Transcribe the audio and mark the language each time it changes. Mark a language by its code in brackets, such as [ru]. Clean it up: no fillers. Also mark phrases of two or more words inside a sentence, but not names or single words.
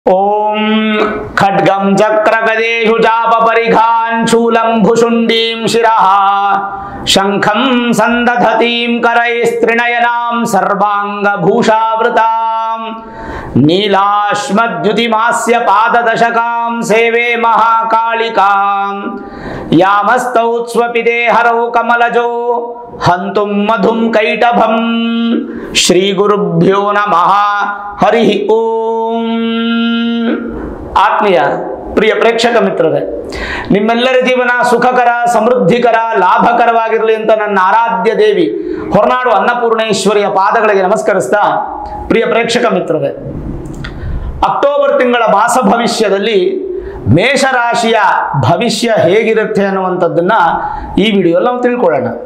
[sa] ओम खड्गं चक्रगदेषु चापपरिघान् शूलं भुशुण्डीं शिरः शंखं संदधतीं करैस्त्रिनयनां सर्वाङ्गभूषावृतां नीलाश्मद्युतिमास्य पाददशकां सेवे महाकालिकां यामस्तौ स्वपिते हरौ कमलजो हन्तुं मधुं कैटभं श्रीगुरुभ्यो नमः हरि ओम। [kn] ಆತ್ಮೀಯ ಪ್ರಿಯ ಪ್ರೇಕ್ಷಕ ಮಿತ್ರರೇ, ನಿಮ್ಮೆಲ್ಲರ ಜೀವನ ಸುಖಕರ, ಸಮೃದ್ಧಿಕರ, ಲಾಭಕರವಾಗಿರಲಿ ಅಂತ ನನ್ನ ಆರಾಧ್ಯ ದೇವಿ ಹೊರನಾಡು ಅನ್ನಪೂರ್ಣೇಶ್ವರಿಯ ಪಾದಗಳಿಗೆ ನಮಸ್ಕರಿಸ್ತಾ, ಪ್ರಿಯ ಪ್ರೇಕ್ಷಕ ಮಿತ್ರರೇ, ಅಕ್ಟೋಬರ್ ತಿಂಗಳ ಮಾಸ ಭವಿಷ್ಯದಲ್ಲಿ ಮೇಷರಾಶಿಯ ಭವಿಷ್ಯ ಹೇಗಿರುತ್ತೆ ಅನ್ನುವಂಥದ್ದನ್ನ ಈ ವಿಡಿಯೋದಲ್ಲಿ ನಾವು ತಿಳ್ಕೊಳ್ಳೋಣ.